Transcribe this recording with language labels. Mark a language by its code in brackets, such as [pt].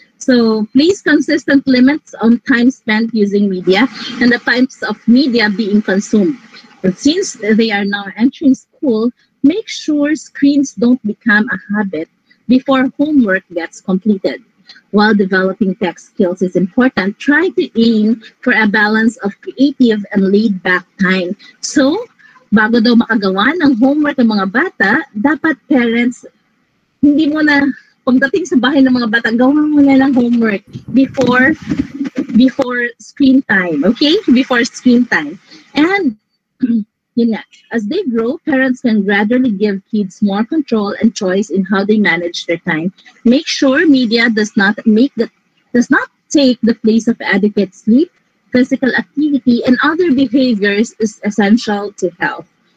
[en] So place consistent limits on time spent using media and the types of media being consumed. But since they are now entering school, make sure screens don't become a habit before homework gets completed. While developing tech skills is important, try to aim for a balance of creative and laid-back time. [tl] So, bago daw makagawa ng homework ng mga bata, dapat parents, hindi mo na, pagdating sa bahay ng mga bata, gawa mo na lang [en] homework before screen time, [tl] okay? [en] Before screen time. And, [tl] yun nga, [en] as they grow, parents can gradually give kids more control and choice in how they manage their time. Make sure media does not take the place of adequate sleep, physical activity, and other behaviors is essential to health.